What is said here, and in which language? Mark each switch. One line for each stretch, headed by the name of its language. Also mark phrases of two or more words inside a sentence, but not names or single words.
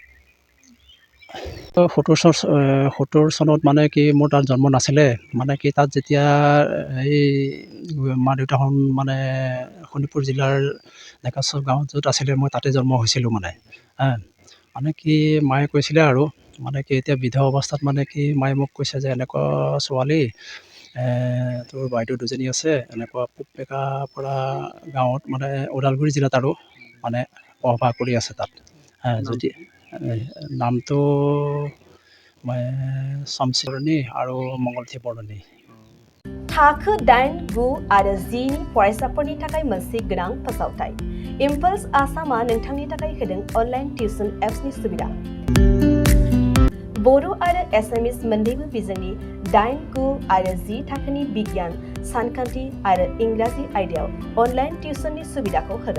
Assamese: 70 চনত মানে কি মোৰ তাত জন্ম নাছিলে, মানে কি তাত যেতিয়া এই মা দেউতাহঁত মানে শোণিতপুৰ জিলাৰ ডেকাচুক গাঁৱত য'ত আছিলে মই তাতে জন্ম হৈছিলোঁ মানে কি মায়ে কৈছিলে আৰু মানে কি এতিয়া বৃদ্ধ অৱস্থাত মানে কি মায়ে মোক কৈছে যে এনেকুৱা ছোৱালী তোৰ বাইদেউ দুজনী আছে এনেকুৱা পুব বেগাপাৰা গাঁৱত মানে ওদালগুৰি জিলাত আৰু মানে বসবাস কৰি আছে তাত। যদি নামটো
Bodo: शमस्रि आरो मंगलथि बर'नि। थाखो 8, 9 आरो 10 नि फरायसाफोरनि थाखाय मोनसे गोनां फोसावथाय। इम्पल्स आसामा नोंथांनि थाखाय होदों अनलाइन टिउसन एप्सनि सुबिदा। बर' आरो एसामिस मोन्नैबो बिजोंनि 8, 9 आरो 10 थाखोनि बिगियान, सानखान्थि आरो इंराजि आयदायाव अनलाइन टिउसननि सुबिदाखौ होगोन।